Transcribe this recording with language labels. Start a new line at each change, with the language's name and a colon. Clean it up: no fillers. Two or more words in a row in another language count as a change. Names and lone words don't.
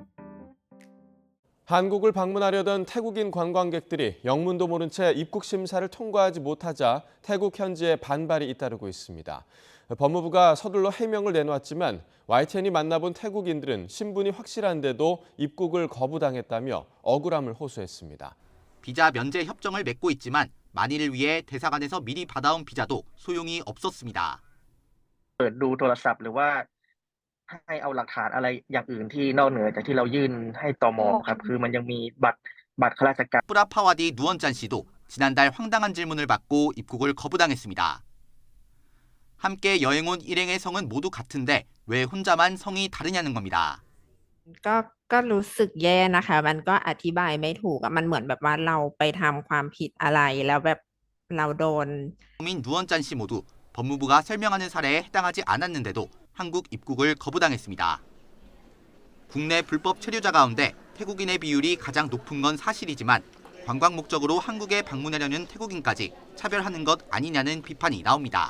Korean: 한국을 방문하려던 태국인 관광객들이 영문도 모른 채 입국 심사를 통과하지 못하자 태국 현지에 반발이 잇따르고 있습니다. 법무부가 서둘러 해명을 내놓았지만 YTN이 만나본 태국인들은 신분이 확실한데도 입국을 거부당했다며 억울함을 호소했습니다. 비자 면제 협정을 맺고 있지만 만일을 위해 대사관에서 미리 받아온 비자도 소용이 없었습니다.
Thai: เปิดดูโทรศัพท์หรือว่าให้เอาหลักฐานอะไรอย่างอื่นที่นอกเหนือจากที่เรายื่นให้ตมครับคือมันยังมีบัตรข้าราชการ
Korean: 뿌라파와디 누원짠 씨도 지난달 황당한 질문을 받고 입국을 거부당했습니다. 함께 여행 온 일행의 성은 모두 같은데 왜 혼자만 성이 다르냐는 겁니다.
Thai: ก็รู้สึกแย่นะคะมันก็อธิบายไม่ถูกอะมันเหมือนแบบว่าเราไปทำความผิดอะไรแล้วแบบเราโดน
Korean: 민 누원짠 씨 모두 법무부가 설명하는 사례에 해당하지 않았는데도 한국 입국을 거부당했습니다. 국내 불법 체류자 가운데 태국인의 비율이 가장 높은 건 사실이지만 관광 목적으로 한국에 방문하려는 태국인까지 차별하는 것 아니냐는 비판이 나옵니다.